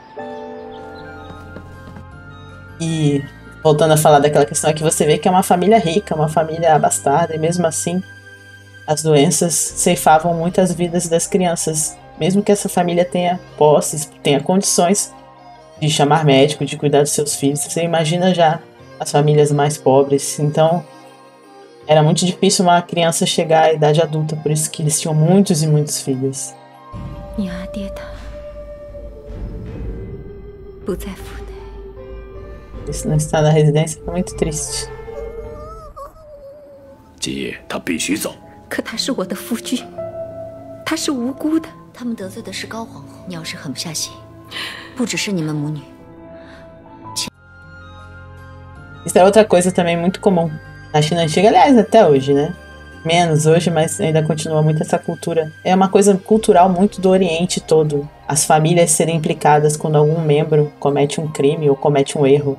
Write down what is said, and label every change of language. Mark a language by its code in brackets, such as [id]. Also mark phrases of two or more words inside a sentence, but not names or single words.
[pt] E voltando a falar daquela questão aqui, você vê que é uma família rica, uma família abastada, e mesmo assim as doenças ceifavam muitas vidas das crianças. Mesmo que essa família tenha posses, tenha condições de chamar médico, de cuidar dos seus filhos, você imagina já as famílias mais pobres. Então era muito difícil uma criança chegar à idade adulta, por isso que eles tinham muitos e muitos filhos. [zh] 你阿爹他不在府内。 [pt] Isso não está na residência, é muito triste. [zh] 姐，他必须走。可他是我的夫君，他是无辜的。他们得罪的是高皇后，你要是狠不下心，不只是你们母女。 [pt] Isso é outra coisa também muito comum na China antiga, aliás, até hoje, né? Menos hoje, mas ainda continua muito essa cultura. É uma coisa cultural muito do Oriente todo. As famílias serem implicadas quando algum membro comete um crime ou comete um erro.